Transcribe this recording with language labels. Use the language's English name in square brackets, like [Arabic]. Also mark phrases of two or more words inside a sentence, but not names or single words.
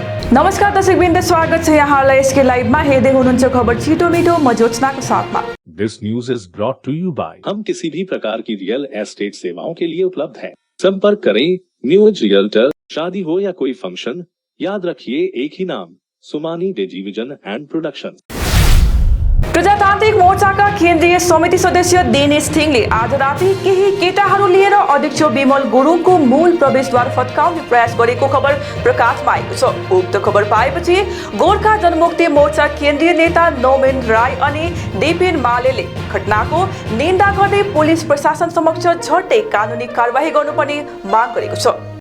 [Nepali] नमस्कार दर्शकवृन्द, स्वागत छ यहाँलाई यसकै लाइभमा। हेर्दै हुनुहुन्छ खबर छिटो मिठो, म ज्योत्सनाको साथमा। [English] This news is brought to you by [Hindi] हम किसी भी प्रकार की रियल एस्टेट सेवाओं के लिए उपलब्ध हैं। संपर्क करें न्यूज रियल्टर। शादी हो या कोई फंक्शन, याद रखिए एक ही नाम, सुमानी डिजिविजन एंड प्रोडक्शन। [Nepali] प्रजातान्त्रिक मोर्चाका केन्द्रीय समिति सदस्य दिनेश थिङले आज राति केही केटाहरू लिएर अध्यक्ष विमल गुरुङको मूल प्रवेशद्वार फत्काउने प्रयास गरेको खबर प्रकाशमा आएको छ। उक्त खबर पाएपछि गोर्खा जनमुक्ति मोर्चा केन्द्रीय नेता नौमेन राई अनि दिपेन मालेले घटनाको निन्दा गर्दै पुलिस प्रशासन समक्ष झट्टै कानुनी कारबाही गर्नुपर्ने माग गरेको छ।